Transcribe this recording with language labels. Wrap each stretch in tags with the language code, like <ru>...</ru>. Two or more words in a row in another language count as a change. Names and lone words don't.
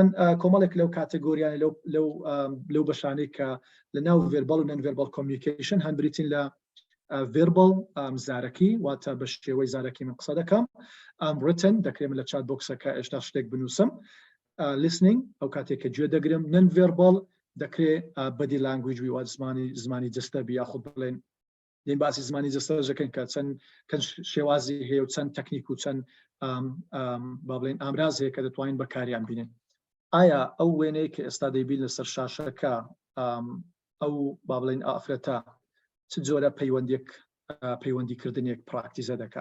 <ckb>کۆمەڵێک لەو کاتەگۆریانە لەو بەشانەی کە لە ناو ڤێربال و</ckb> <en>non verbal communication</en> <ckb>هەن بریتین لە ڤێربال زارەکی واتە بە شێوەی زارەکی من قسە دەکەم written دەکرێت لە چات بۆکسەکە ئێشتا شتێک بنووسم listening ئەو کاتێک کە گوێ دەگرم</ckb> <en>non verbal</en> <ckb>دەکرێت</ckb> <en>body language</en> <ckb>وی زمانی جستە بی یاخود بڵێن دەین باسی زمانی جستە دەکەین کە چەند شێوازی هەیە و چەند تەکنیک و چەند با بڵێن ئامراز هەیە کە دەتوانین بەکاریان بینن. ئایا ئەو وێنەیە کە ئێستا دەیبین لەسەر شاشەکە ئەو با بڵێن ئافرەتە چ جۆرە پەیوەندیکردنێک پراکتیزە دەکە؟</ckb>